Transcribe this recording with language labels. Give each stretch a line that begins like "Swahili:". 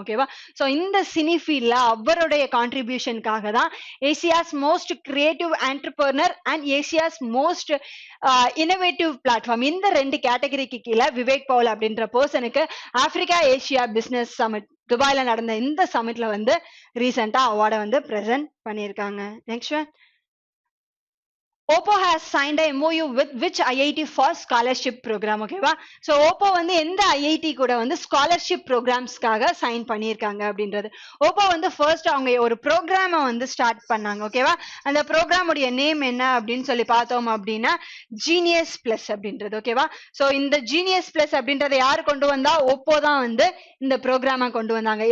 Tamil: ஓகேவா, ஸோ இந்த சினி ஃபீல்ட்ல அவருடைய கான்ட்ரிபியூஷனுக்காக தான் Asia's most creative entrepreneur and Asia's most innovative platform இந்த 2 கேட்டகரிக்கு கீழே விவேக் பால் அப்படின்ற பர்சனுக்கு ஆப்பிரிக்கா ஏசியா பிசினஸ் சமிட் துபாயில நடந்த இந்த சமிட்ல வந்து ரீசெண்டா அவார்டை வந்து பிரசன்ட் பண்ணியிருக்காங்க.
English: Next, OPPO has signed a MOU with which IIT for scholarship program?
Tamil: ஓகேவா, ஸோ OPPO வந்து எந்த ஐஐடி கூட வந்து ஸ்காலர்ஷிப் ப்ரோக்ராம்ஸ்க்காக சைன் பண்ணியிருக்காங்க அப்படின்றது. OPPO வந்து ஃபர்ஸ்ட் அவங்க ஒரு ப்ரோக்ராமை வந்து ஸ்டார்ட் பண்ணாங்க. ஓகேவா, அந்த ப்ரோக்ராமுடைய நேம் என்ன அப்படின்னு சொல்லி பார்த்தோம் அப்படின்னா ஜீனியஸ் பிளஸ் அப்படின்றது. ஓகேவா, ஸோ இந்த ஜீனியஸ் பிளஸ் அப்படின்றத யாரு கொண்டு வந்தா OPPO தான் வந்து இந்த ப்ரோக்ராமை கொண்டு வந்தாங்க.